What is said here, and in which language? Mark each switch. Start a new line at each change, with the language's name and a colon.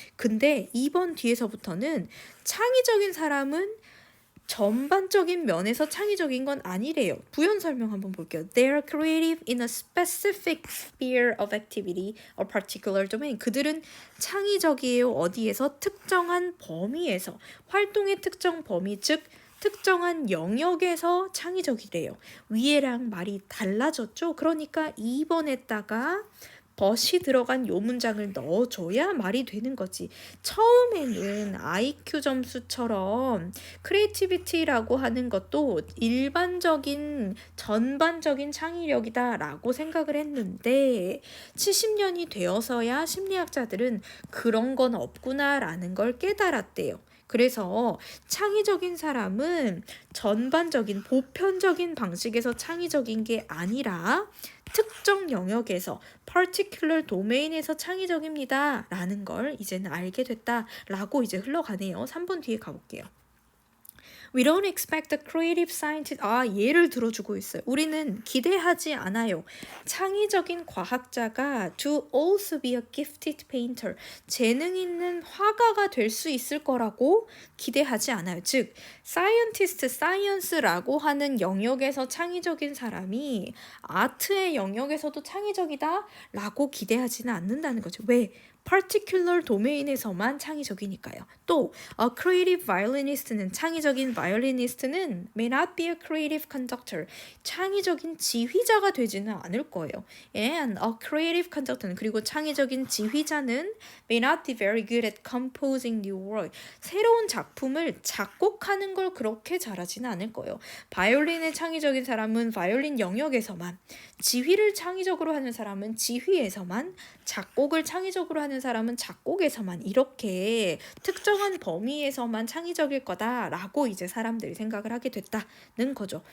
Korean: 근데 2번 뒤에서부터는 창의적인 사람은 전반적인 면에서 창의적인 건 아니래요. 부연 설명 한번 볼게요.
English: They are creative in a specific sphere of activity or particular domain.
Korean: 그들은 창의적이에요. 어디에서? 특정한 범위에서. 활동의 특정 범위, 즉 특정한 영역에서 창의적이래요. 위에랑 말이 달라졌죠? 그러니까 2번에다가 벗이 들어간 요 문장을 넣어줘야 말이 되는 거지. 처음에는 IQ 점수처럼 크리에이티비티라고 하는 것도 일반적인 전반적인 창의력이다 라고 생각을 했는데 70년이 되어서야 심리학자들은 그런 건 없구나 라는 걸 깨달았대요. 그래서 창의적인 사람은 전반적인 보편적인 방식에서 창의적인 게 아니라 특정 영역에서
English: particular domain
Korean: 에서 창의적입니다 라는 걸 이제는 알게 됐다 라고 이제 흘러가네요. 3번 뒤에 가볼게요.
English: We don't expect the creative scientist.
Korean: 예를 들어주고 있어요. 우리는 기대하지 않아요. 창의적인 과학자가
English: to also be a gifted painter.
Korean: 재능 있는 화가가 될 수 있을 거라고 기대하지 않아요. 즉, scientist, science라고 하는 영역에서 창의적인 사람이 아트의 영역에서도 창의적이다 라고 기대하지는 않는다는 거죠. 왜? particular 도메인에서만 창의적이니까요.
English: 또 a creative violinist는
Korean: 창의적인
English: violinist는 may not be a creative conductor.
Korean: 창의적인 지휘자가 되지는 않을 거예요.
English: And a creative conductor는
Korean: 그리고 창의적인 지휘자는
English: may not be very good at composing new work.
Korean: 새로운 작품을 작곡하는 걸 그렇게 잘하지는 않을 거예요. 바이올린의 창의적인 사람은 바이올린 영역에서만, 지휘를 창의적으로 하는 사람은 지휘에서만, 작곡을 창의적으로 하는 사람은 작곡에서만 이렇게 특정한 범위에서만 창의적일 거다라고 이제 사람들이 생각을 하게 됐다는 거죠.